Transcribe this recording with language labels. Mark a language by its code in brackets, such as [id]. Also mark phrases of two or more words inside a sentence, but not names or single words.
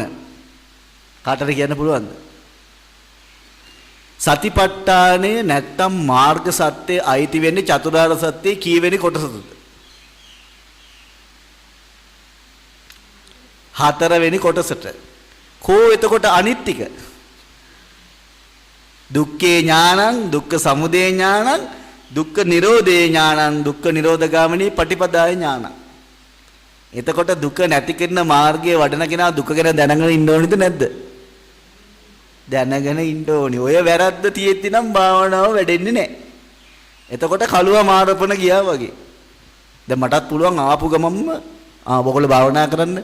[si] කාටද කියන්න පුළුවන්ද? සතිපට්ඨානය නැත්තම් මාර්ග සත්‍යය අයිති වෙන්නේ චතුරාර්ය සත්‍යයේ කීවෙනි කොටසද? 4 වෙනි කොටසට. කෝ එතකොට අනිත් ටික? [pi] දුක්ඛේ ඥානං, දුක්ඛ සමුදය ඥානං, දුක්ඛ නිරෝධේ ඥානං, දුක්ඛ නිරෝධගාමිනී පටිපදාය ඥානං. [si] එතකොට දුක නැති කරන මාර්ගයේ වඩන කෙනා දුක ගැන දැනගෙන ඉන්න ඕනේද නැද්ද? දැනගෙන ඉන්න ඕනි. ඔය වැරද්ද තියෙද්දි නම් භාවනාව වැඩෙන්නේ නැහැ. එතකොට කලුව මාරපන ගියා වගේ. දැන් මටත් පුළුවන් ආපු ගමම්ම ඔයගොල්ලෝ භාවනා කරන්න.